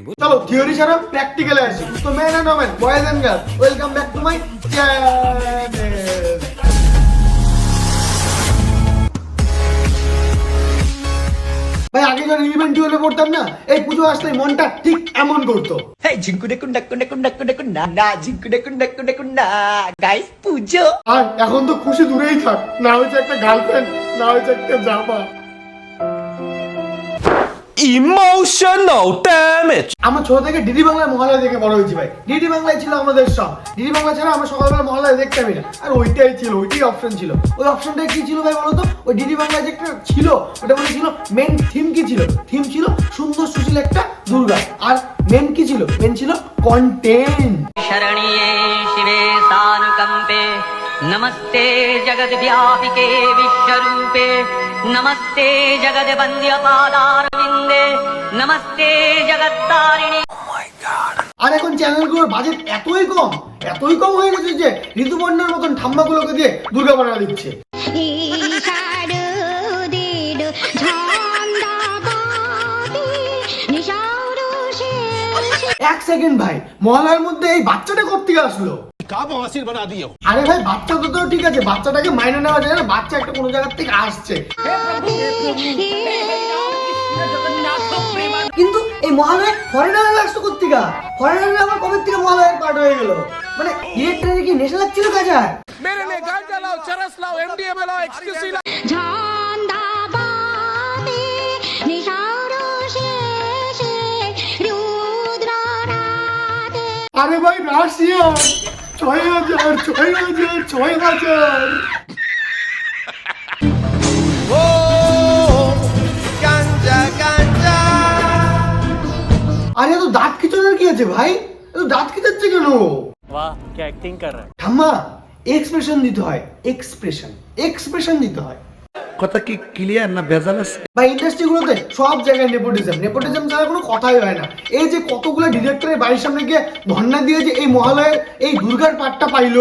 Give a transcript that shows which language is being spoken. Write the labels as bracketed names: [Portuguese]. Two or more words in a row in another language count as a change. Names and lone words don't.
[Bangla] চলো থিওরি ছাড়া প্র্যাকটিক্যালে আসি। [English] তো men and women, boys and girls, welcome back to my channel. [Bangla] ভাই আগে যখন ইভেন্ট হলে পড়তাম না, এই পুজো আসলে মনটা ঠিক এমন করতো। Hey, jingkude kunda kunda kunda kunda kunda na jingkude kunda kunda kunda guys pujo. আর এখন তো খুশি দূরেই থাক, না হয়েছে একটা গার্লফ্রেন্ড, না হয়েছে একটা জামা। [English] Emotional damage. [Bangla] আমার ছোট থেকে ডিডি বাংলায় মহালয়া দেখে বড় হয়েছি ভাই। ডিডি বাংলায় ছিল আমাদের সব। ডিডি বাংলা ছাড়া আমরা সকালবেলা মহালয়া দেখতামই না। আর ওইটাই ছিল, ওইটাই অপশন ছিল। ওই অপশনটা কি ছিল ভাই বলতো? ওই ডিডি বাংলায় যে একটা ছিল ওটা বলে ছিল মেন থিম কি ছিল? থিম ছিল সুন্দর সুশীল একটা দুর্গা। আর মেন কি ছিল? মেন ছিল কন্টেন্ট। [Sanskrit] शरण्ये शिवे सानुकंपे नमस्ते जगद व्यापिके विश्वरूपे नमस्ते जगद वंद्य पादारविंदे नमस्ते जगत्तारिणी। [Bangla] আর এখন চ্যানেলগুলোর বাজেট এতই কম হয়ে গেছে যে ঋতুপর্ণার মতন ঠাম্মাগুলোকে দিয়ে দুর্গা বানা দিচ্ছে। এক সেকেন্ড ভাই, মহালয়ার মধ্যে এই বাচ্চাটা কোত্থেকে আসলো? আরে ভাই বাচ্চা তো ঠিক আছে, বাচ্চাটাকে মাইনে নেওয়া যায় না, বাচ্চা একটা কোনো জায়গা থেকে আসছে। কিন্তু এই মহালয়া ফরেনাররা আসতো কোত্থেকে? ফরেনাররা আবার কবে থেকে মহালয়ার পার্ট হয়ে গেল? মানে ডিরেক্টরের কি নেশা লাগছিল কাজা? [Hindi] मेरे लिए गांजा लाओ, चरस लाओ, एमडीएमए लाओ, एक्सक्यूसी लाओ। [Bangla] আরে ভাই রাশিয়া ৬,০০০ ৬,০০০ ৬,০০০। আরে তো দাঁত খিচানোর কি আছে ভাই? এত দাঁত খিচাচ্ছে কেন? [Hindi] वाह क्या एक्टिंग कर रहा है। [Bangla] ঠাম্মা এক্সপ্রেশন দিতে হয়, এক্সপ্রেশন দিতে হয়। কথা কি ক্লিয়ার না ভেজাল আছে? ভাই ইন্ডাস্ট্রিগুলোতে সব জায়গায় নেপোটিজম ছাড়া কোনো কথাই হয় না। এই যে কতগুলো ডিরেক্টরের বাড়ির সামনে গিয়ে ধর্ণা দিয়ে যে এই মহালয়ের এই দুর্গার পাঠটা পাইলো।